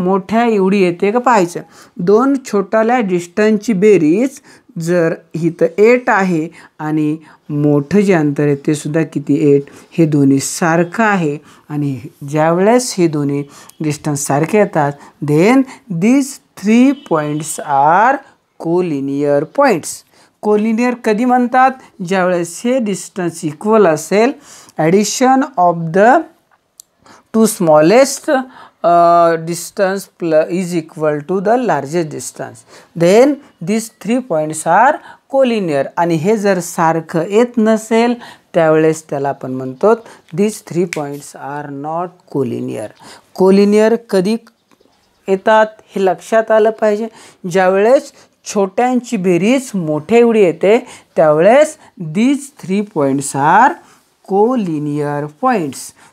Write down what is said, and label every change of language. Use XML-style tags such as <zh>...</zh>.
<mr>मोठ्या एवढी येते का पाहायचं. दोन छोट्याल्या डिस्टन्सची बेरीज जर इथं 8 आहे आणि मोठं जे अंतर आहे ते सुद्धा किती 8. हे दोन्ही सारखं आहे आणि ज्यावेळेस हे दोन्ही डिस्टन्स सारखे येतात then</mr> <en>these 3 points are collinear points.</en> <mr>Collinear कधी म्हणतात. ज्यावेळेस हे डिस्टन्स इक्वल असेल.</mr> <en>Addition of the two smallest distance is equal to the largest distance then these 3 points are collinear.</en> <mr>आणि हे जर सारखं येत नसेल त्यावेळेस त्याला आपण म्हणतो</mr> <en>these 3 points are not collinear.</en> <mr>Collinear कधी येतात हे लक्षात आलं पाहिजे. ज्यावेळेस छोट्यांची बेरीज मोठ्या एवढी येते त्यावेळेस</mr> <en>these 3 points are collinear points.</en>